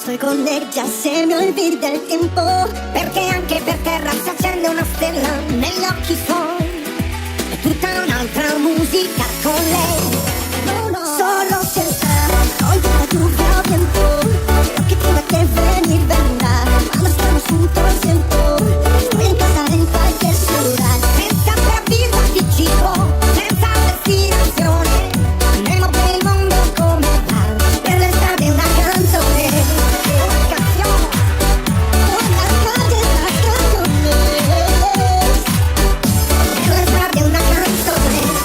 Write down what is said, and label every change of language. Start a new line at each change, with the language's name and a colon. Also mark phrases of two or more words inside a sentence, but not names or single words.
Spanish: con ella
Italian: se mi olvida il tempo, perché anche per terra si accende una stella negli occhi suoi, è tutta un'altra musica con lei.
Spanish: Solo se hoy la lluvia viento, lo que tenga que venir vendrá, cuando estamos juntos siento, estoy en casa en cualquier ciudad,
Italian: senza preavviso anticipo, senza destinazione, andremo per il mondo come va, per l'estate una canzone, una canzone, una canzone, per l'estate una canzone.